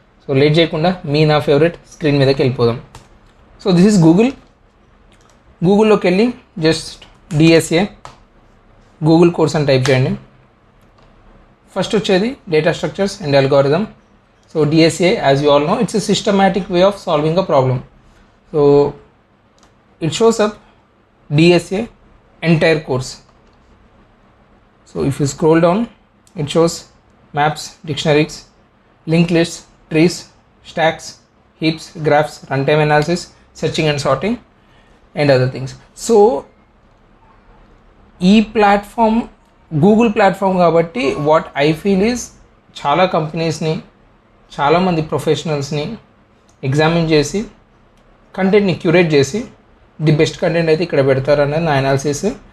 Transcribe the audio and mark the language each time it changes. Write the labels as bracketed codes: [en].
[te] So late చేయకుండా నా favourite screen మీదకి వెళ్ళిపోదాం. [en] so this is [te] గూగుల్లోకి వెళ్ళి జస్ట్ డిఎస్ఏ గూగుల్ కోర్స్ అని టైప్ చేయండి. [en] First వచ్చేది data structures and algorithm. So DSA as you all know it's a systematic way of solving a problem. So it shows up DSA entire course. So if you scroll down, it shows maps, dictionaries, linked lists, trees, stacks, heaps, graphs, runtime analysis, searching and sorting and other things. [te] So ఈ platform Google platform కాబట్టి [en] what I feel is [te] చాలా కంపెనీస్ని, చాలామంది ప్రొఫెషనల్స్ని examine చేసి కంటెంట్ని curate చేసి the best content అయితే ఇక్కడ పెడతారనేది నా అనాలిసిస్.